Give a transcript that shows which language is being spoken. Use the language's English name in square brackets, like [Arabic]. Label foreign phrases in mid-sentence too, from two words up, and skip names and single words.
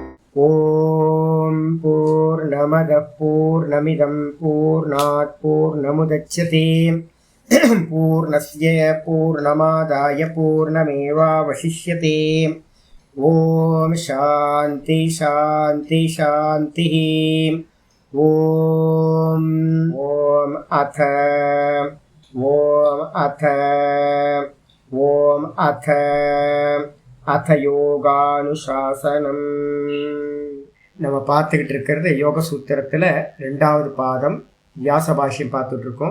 [Sanskrit] ॐ पूर्णमदः पूर्णमिदं पूर्णात् पूर्णमुदच्यते पूर्णस्य पूर्णमादाय पूर्णमेवावशिष्यते. ॐ शान्ति शान्ति शान्ति. ॐ ॐ अथ ॐ अथ ॐ अथ अथ योगानुशासनम्. [Tamil] நம்ம பார்த்துக்கிட்டு இருக்கிறது யோக சூத்திரத்தில் 2வது பாதம் வியாச பாஷ்யம் பார்த்துட்டு இருக்கோம்.